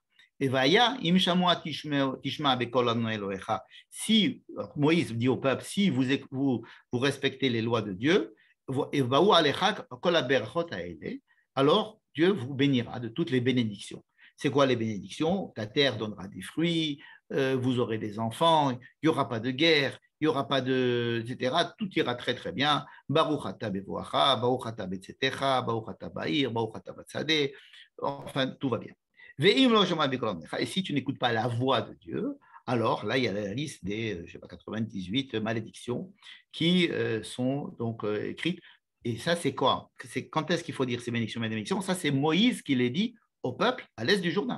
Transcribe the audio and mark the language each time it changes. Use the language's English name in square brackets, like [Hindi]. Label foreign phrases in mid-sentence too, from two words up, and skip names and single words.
[French] Et Vaya, si Moïse dit au peuple, si vous respectez les lois de Dieu, alors Dieu vous bénira de toutes les bénédictions. C'est quoi les bénédictions? Ta terre donnera des fruits, vous aurez des enfants, il n'y aura pas de guerre, il n'y aura pas de, etc. Tout ira très très bien. [Hebrew] ברוך אתה בבואך, ברוך אתה בצאתך, ברוך אתה בעיר, ברוך אתה בשדה. [French] Enfin, tout va bien. Et si tu n'écoutes pas la voix de Dieu, alors là, il y a la liste des 98 malédictions qui sont donc écrites. Et ça, c'est quoi? Quand est-ce qu'il faut dire ces bénédictions, malédictions? Ça, c'est Moïse qui les dit au peuple à l'est du Jourdain.